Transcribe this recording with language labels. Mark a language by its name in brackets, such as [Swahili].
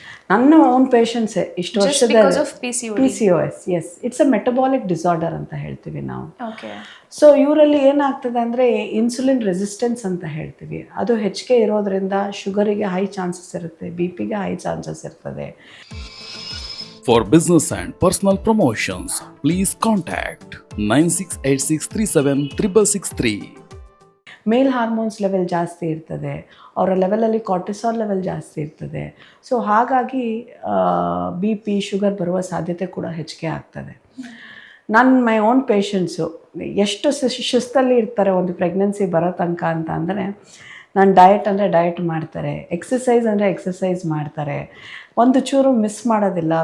[Kannada] ನನ್ನ ಓನ್ ಪೇಷಂಟ್ಸೇ ಇಷ್ಟು ವರ್ಷದ PCOS. [English] yes, it's a metabolic disorder [Kannada] ಅಂತ ಹೇಳ್ತೀವಿ ನಾವು. ಸೊ ಇವರಲ್ಲಿ ಏನಾಗ್ತದೆ ಅಂದರೆ ಇನ್ಸುಲಿನ್ ರೆಸಿಸ್ಟೆನ್ಸ್ ಅಂತ ಹೇಳ್ತೀವಿ, ಅದು ಹೆಚ್ಚಿಗೆ ಇರೋದ್ರಿಂದ ಶುಗರಿಗೆ ಹೈ ಚಾನ್ಸಸ್ ಇರುತ್ತೆ, BPಗೆ ಹೈ ಚಾನ್ಸಸ್ ಇರ್ತದೆ. [English] For business and personal promotions, please contact 9686376663. [Kannada] Mail hormones level ಜಾಸ್ತಿ ಇರ್ತದೆ, ಅವರ ಲೆವೆಲಲ್ಲಿ ಕಾರ್ಟಿಸಾಲ್ ಲೆವೆಲ್ ಜಾಸ್ತಿ ಇರ್ತದೆ. ಸೊ ಹಾಗಾಗಿ BP, ಶುಗರ್ ಬರುವ ಸಾಧ್ಯತೆ ಕೂಡ ಹೆಚ್ಚಿಗೆ ಆಗ್ತದೆ. [English] my own patients [Kannada] ಎಷ್ಟು ಶಿಸ್ತಲ್ಲಿ ಇರ್ತಾರೆ ಒಂದು ಪ್ರೆಗ್ನೆನ್ಸಿ ಬರೋ ತನಕ ಅಂತ ಅಂದರೆ, ನಾನು ಡಯಟ್ ಅಂದರೆ ಡಯಟ್ ಮಾಡ್ತಾರೆ, ಎಕ್ಸಸೈಸ್ ಅಂದರೆ ಎಕ್ಸಸೈಸ್ ಮಾಡ್ತಾರೆ, ಒಂದು ಚೂರು ಮಿಸ್ ಮಾಡೋದಿಲ್ಲ.